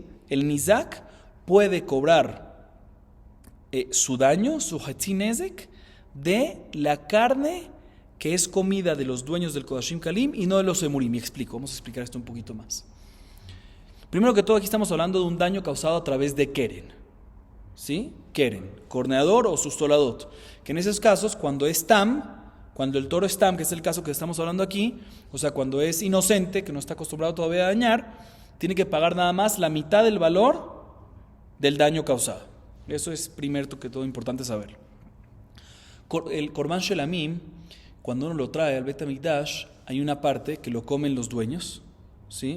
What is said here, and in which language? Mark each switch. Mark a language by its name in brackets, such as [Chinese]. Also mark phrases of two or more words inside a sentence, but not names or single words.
[Spanish] El Nizak puede cobrar su daño, su Hatzinezek, de la carne que es comida de los dueños del [Hebrew] Kodashim Kalim [Spanish] y no de los Emurim. Me explico, vamos a explicar esto un poquito más. Primero que todo, aquí estamos hablando de un daño causado a través de Keren. ¿Sí? Keren, corneador o sustoladot. Que en esos casos, cuando es Tam, cuando el toro es Tam, que es el caso que estamos hablando aquí, o sea, cuando es inocente, que no está acostumbrado todavía a dañar, tiene que pagar nada más la mitad del valor del daño causado. Eso es primero que todo importante saberlo. El [Hebrew] Korban Shelamim, [Spanish] cuando uno lo trae al Bet HaMikdash, hay una parte que lo comen los dueños, ¿sí?